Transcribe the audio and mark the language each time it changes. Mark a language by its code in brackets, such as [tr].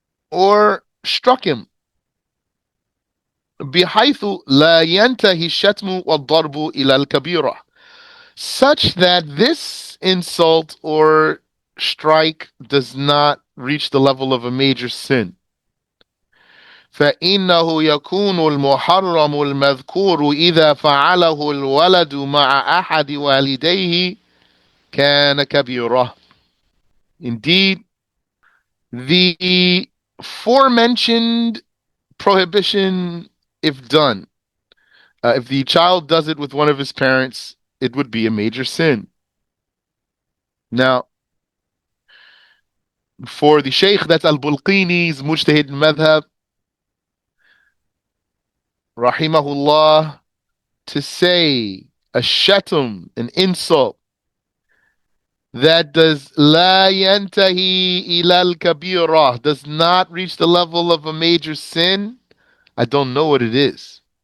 [en] or struck him, [ar] بحيث لا ينتهي الشتم والضرب إلى الكبيرة, [en] such that this insult or strike does not reach the level of a major sin. [ar] فإنه يكون المحرم المذكور إذا فعله الولد مع أحد والديه كان كبيرة. [en] Indeed, the forementioned prohibition, if done, if the child does it with one of his parents, it would be a major sin. Now, for the Shaykh, that's Al-Bulqini's Mujtahid Madhab, rahimahullah, to say a shatum, an insult, that does [ar] la yantahi ilal kabira, [en] does not reach the level of a major sin, I don't know what it is.